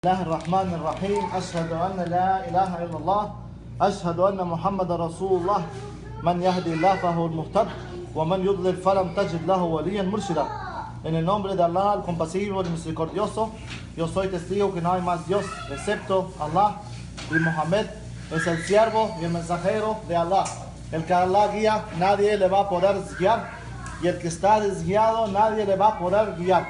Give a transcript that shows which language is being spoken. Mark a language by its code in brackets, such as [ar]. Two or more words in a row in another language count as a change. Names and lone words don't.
[ar] الله الرحمن الرحيم أشهد أن لا إله إلا الله أشهد أن محمد رسول الله من يهدي الله فهو المهتد ومن يضلل فلن تجد له وليا مرشدا. [es] En el nombre de Allah, el compasivo y misericordioso, yo soy testigo que no hay más Dios excepto Allah, y Muhammad es el siervo y el mensajero de Allah. El que Allah guía, nadie le va a poder guiar, y el que está desguiado, nadie le va a poder guiar.